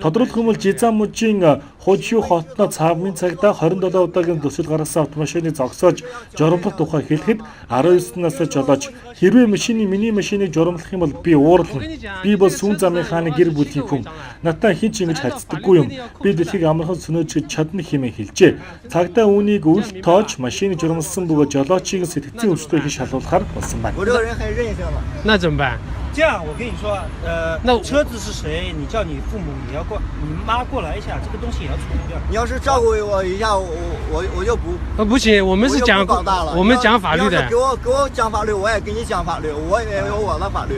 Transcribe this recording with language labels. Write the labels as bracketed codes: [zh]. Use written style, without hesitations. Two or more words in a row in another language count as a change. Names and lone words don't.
[mn] Тодруулах юм бол Жизан мужийн Хожиу хотноо цаавын цагдаа 27 удаагийн зөрчил гаргасан автомашиныг зогсоож журамлах тухай хэлэхэд 19 настай жолооч хэрвээ миний машиныг журамлах юм бол би уурлана. Би бол сүүн замын хааны гэр бүлийн хүн. Надтай хэн ч ингэж харьцдаггүй юм. Би дэлхийг амархан сөнөөж чадна хэмээн хэлжээ. Цагдаа үүнийг үл тоож машиныг журамлсан бөгөөд жолоочийг сэтгцийн өвчтөй хийж шалгуулахаар болсон байна. [zh] 那怎么办？这样，我跟你说，那车子是谁？你叫你父母，你妈过来一下，这个东西也要处理掉。你要是照顾我一下，我就不。不行，我们是讲我们讲法律的。给我讲法律，我也给你讲法律，我也有我的法律。